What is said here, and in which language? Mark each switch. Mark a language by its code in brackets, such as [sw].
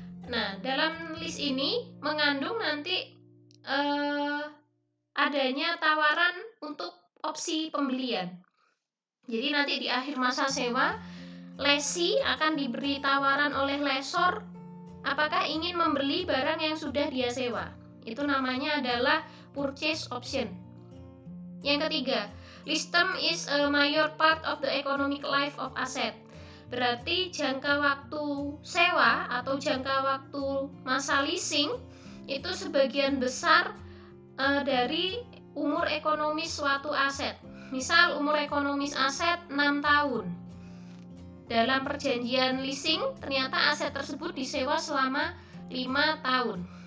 [id] Nah, dalam list ini mengandung nanti adanya tawaran untuk opsi pembelian. Jadi nanti di akhir masa sewa, lessee akan diberi tawaran oleh lessor apakah ingin membeli barang yang sudah dia sewa. Itu namanya adalah purchase option. Yang ketiga, [en] lease term is a major part of the economic life of asset. [id] Berarti jangka waktu sewa atau jangka waktu masa leasing itu sebagian besar dari umur ekonomis suatu aset. Misal umur ekonomis aset 6 tahun. Dalam perjanjian leasing ternyata aset tersebut disewa selama 5 tahun.